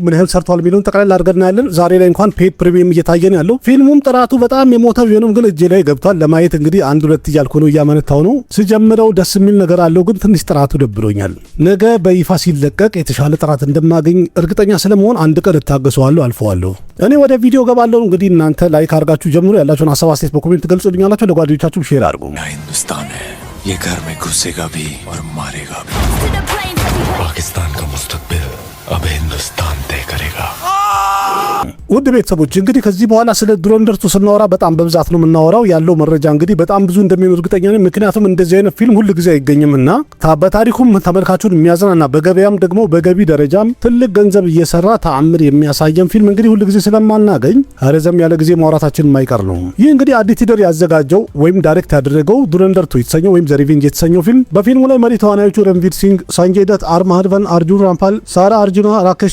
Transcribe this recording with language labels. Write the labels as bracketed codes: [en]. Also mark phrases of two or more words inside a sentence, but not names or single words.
[am] ምን ያህል ሰርቷል የሚለውን ጠቅላላ አድርገን ያለን። ዛሬ ላይ እንኳን [en] paid premium [am] እየታየን ያለው ፊልሙም ጥራቱ በጣም የሞተ ቢሆንም ግን እጄ ላይ ገብቷል። ለማየት እንግዲህ 1-2 እያልኩ ነው እያመነታው ነው። ሲጀምረው ደስ የሚል ነገር አለው፣ ግን ትንሽ ጥራቱ ደብሮኛል። ነገ በይፋ ሲለቀቅ የተሻለ ጥራት እንደማገኝ እርግጠኛ ስለመሆን አንድ ቀን እታገሰዋለሁ፣ አልፈዋለሁ። እኔ ወደ ቪዲዮ ገባለሁ። እንግዲህ እናንተ ላይክ አድርጋችሁ ጀምሩ። ያላችሁን ሀሳብ አስተያየት በኮሜንት ገልጹልኛላችሁ። ለጓደኞቻችሁ ሼር አድርጉ። [hi] हिंदुस्तान है, ये घर में घुसेगा भी और मारेगा भी। पाकिस्तान का मुस्तकबिल अब हिंदुस्तान तय करेगा। [am] ውድ ቤተሰቦች እንግዲህ ከዚህ በኋላ ስለ ዱረንደር ስናወራ በጣም በብዛት ነው የምናወራው። ያለው መረጃ እንግዲህ በጣም ብዙ እንደሚሆን እርግጠኛ ነኝ። ምክንያቱም እንደዚህ አይነት ፊልም ሁሉ ጊዜ አይገኝምና በታሪኩም ተመልካቹን የሚያዝናና በገበያም ደግሞ በገቢ ደረጃም ትልቅ ገንዘብ እየሰራ ተአምር የሚያሳየን ፊልም እንግዲህ ሁሉ ጊዜ ስለማናገኝ ረዘም ያለ ጊዜ ማውራታችን የማይቀር ነው። ይህ እንግዲህ አዲቲደር ያዘጋጀው ወይም ዳይሬክት ያደረገው ዱረንደር የተሰኘው ወይም ዘ ሪቬንጅ የተሰኘው ፊልም በፊልሙ ላይ መሪ ተዋናዮቹ ረንቪር ሲንግ፣ ሳንጀይ ደት፣ አርማህድቫን፣ አርጁን ራምፓል፣ ሳራ አርጁና፣ ራኬሽ